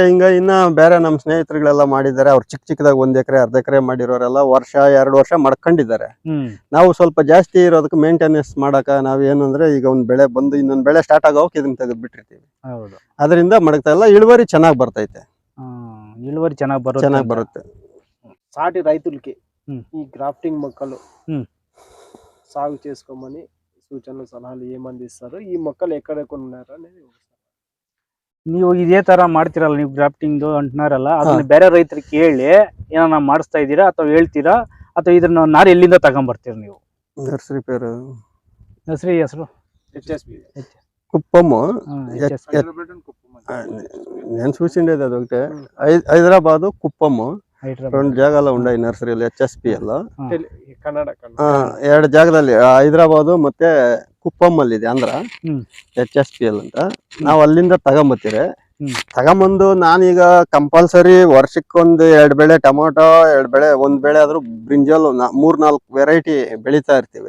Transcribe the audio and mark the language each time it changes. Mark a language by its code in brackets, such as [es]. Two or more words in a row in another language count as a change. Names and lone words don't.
[kn] ಹಿಂಗ ಇನ್ನ ಬೇರೆ ನಮ್ ಸ್ನೇಹಿತರುಗಳೆಲ್ಲ ಮಾಡಿದ್ದಾರೆ. ಅವ್ರು ಚಿಕ್ಕದಾಗ 1 ಎಕರೆ 1/2 ಎಕರೆ ಮಾಡಿರೋರೆಲ್ಲ 1-2 ವರ್ಷ ಮಾಡ್ಕೊಂಡಿದ್ದಾರೆ. ನಾವು ಸ್ವಲ್ಪ ಜಾಸ್ತಿ ಇರೋದಕ್ಕೆ ಮೇಂಟೆನೆನ್ಸ್ ಮಾಡಕ ನಾವ್ ಏನಂದ್ರೆ ಈಗ ಒಂದ್ ಬೆಳೆ ಬಂದು ಇನ್ನೊಂದ್ ಬೆಳೆ ಸ್ಟಾರ್ಟ್ ಆಗೋಕ್ ಇದನ್ನ ತೆಗೆದು ಬಿಟ್ಟಿರ್ತೀವಿ. ಅದರಿಂದ ಮಡಗ್ತಾ ಇಲ್ಲ. ಇಳುವರಿ ಚೆನ್ನಾಗಿ ಬರ್ತೈತೆ. ಇಳುವರಿ ಚೆನ್ನಾಗಿ ಬರುತ್ತೆ. [te] సాటి రైతులకి ఈ గ్రాఫ్టింగ్ మొక్కలు సాగు చేసుకోమని సూచనలు సలహాలు ఏమందిస్తారు? ఈ మొక్కలు ఎక్కడ కొన్నారు అనేది [kn] ನೀವು ಇದೇ ತರ ಮಾಡ್ತಿರಲ್ಲ, ನೀವು ಗ್ರಾಫ್ಟಿಂಗ್ ಅಂಟ್ನಾರಲ್ಲ, ಅದನ್ನ ಬೇರೆ ರೈತರಿಗೆ ಕೇಳಿ ಏನಾರ ಮಾಡಿಸ್ತಾ ಇದ್ದೀರಾ ಅಥವಾ ಹೇಳ್ತೀರಾ, ಅಥವಾ ಇದನ್ನ ನಾರು ಎಲ್ಲಿಂದ ತಗೊಂಡ್ಬರ್ತೀರ ನೀವು? ನರ್ಸರಿ ಪೇರು ನರ್ಸರಿ ಹೆಸರು ಕುಪ್ಪಮ್ಮ. [te] నేను చూసిండేది అదొకటే. హైదరాబాద్ కుప్పము 2 జాగాలో ఉన్నాయి నర్సరీలు HSPL. [kn] 2 ಜಾಗದಲ್ಲಿ ಹೈದರಾಬಾದ್ ಮತ್ತೆ ಕುಪ್ಪಮ್ಮಲ್ಲಿ ಇದೆ ಆಂಧ್ರ HSPL ಅಂತ. ನಾವು ಅಲ್ಲಿಂದ ತಗೊಂಬತ್ತೀರಿ. ತಗೊಂಬಂದು ನಾನೀಗ ಕಂಪಲ್ಸರಿ ವರ್ಷಕ್ಕೊಂದು 2 ಬೆಳೆ ಟೊಮೊಟೊ, 2 ಬೆಳೆ, 1 ಬೆಳೆ ಆದ್ರೂ ಬ್ರಿಂಜಾಲ್ 3-4 ವೆರೈಟಿ ಬೆಳೀತಾ ಇರ್ತೀವಿ.